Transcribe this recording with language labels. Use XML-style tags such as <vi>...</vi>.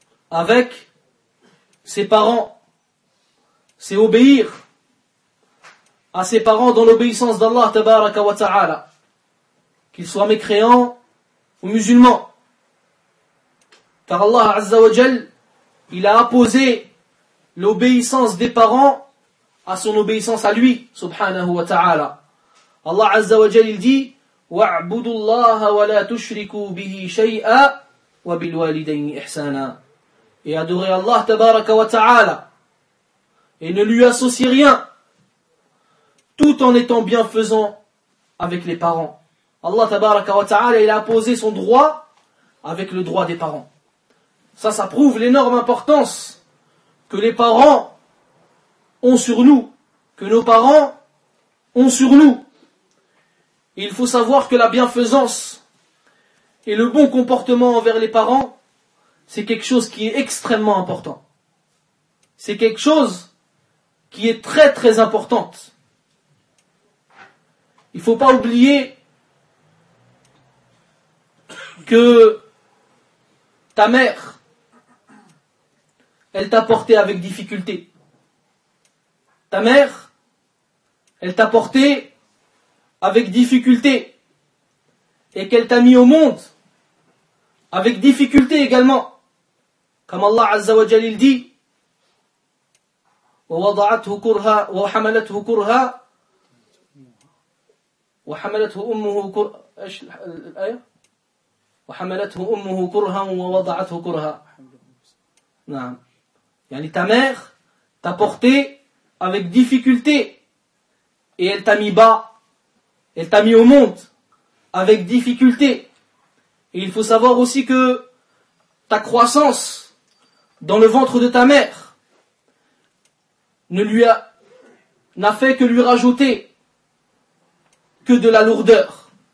<fr>Avec ses parents, c'est obéir à ses parents dans l'obéissance d'Allah tabaraka wa ta'ala, qu'ils soient mécréants ou musulmans. Car Allah azza wa jal, il a apposé l'obéissance des parents à son obéissance à lui, subhanahu wa ta'ala.</fr> <ar>Allah azza wa jal,</ar> <fr>il dit,</fr> <ar>وَعْبُدُ اللَّهَ وَلَا تُشْرِكُوا بِهِ شَيْئًا وَبِالْوَالِدَيْنِ إِحْسَانًا.</ar> <fr>Et adorez Allah tabaraka wa ta'ala, et ne lui associez rien, tout en étant bienfaisant avec les parents. Allah tabaraka wa ta'ala, il a imposé son droit avec le droit des parents. Ça, ça prouve l'énorme importance que les parents ont sur nous, que nos parents ont sur nous. Et il faut savoir que la bienfaisance et le bon comportement envers les parents, c'est quelque chose qui est extrêmement important. C'est quelque chose qui est très très importante. Il ne faut pas oublier que ta mère, elle t'a porté avec difficulté. Ta mère, elle t'a porté avec difficulté. Et qu'elle t'a mis au monde avec difficulté également. Comme Allah Azza wa Jalla il dit,</fr> <ar>وَوَضَعَتْهُ كُرْهَا وَحَمَلَتْهُ كُرْهَا وَحَمَلَتْهُ أُمُّهُ كُرْهَا إيش الآية؟ وَحَمَلَتْهُ أُمُّهُ كُرْهًا وَوَضَعَتْهُ كُرْهًا. نعم. يعني</ar> <fr>ta mère t'a porté avec difficulté et elle t'a mis bas, elle t'a mis au monde avec difficulté. Et il faut savoir aussi que ta croissance dans le ventre de ta mère n'a fait que lui rajouter que de la lourdeur.</fr>